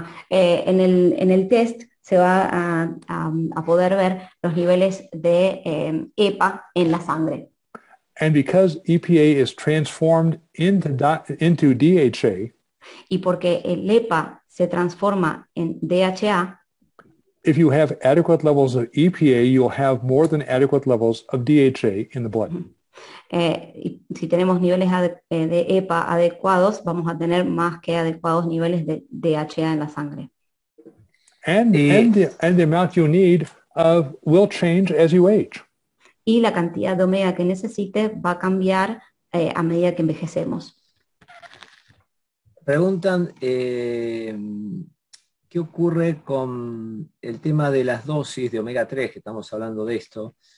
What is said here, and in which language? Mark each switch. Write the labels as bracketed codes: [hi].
[es] En el test se va a poder ver los niveles de EPA en la sangre. [en] And because EPA is transformed into DHA, [es] y porque el EPA se transforma en DHA, [en] if you have adequate levels of EPA, you'll have more than adequate levels of DHA in the blood. [es] Si tenemos niveles de EPA adecuados, vamos a tener más que adecuados niveles de DHA en la sangre. [en] And the amount you need will change as you age. [es] Y la cantidad de omega que necesite va a cambiar a medida que envejecemos. Preguntan qué ocurre con el tema de las dosis de omega 3, que estamos hablando de esto.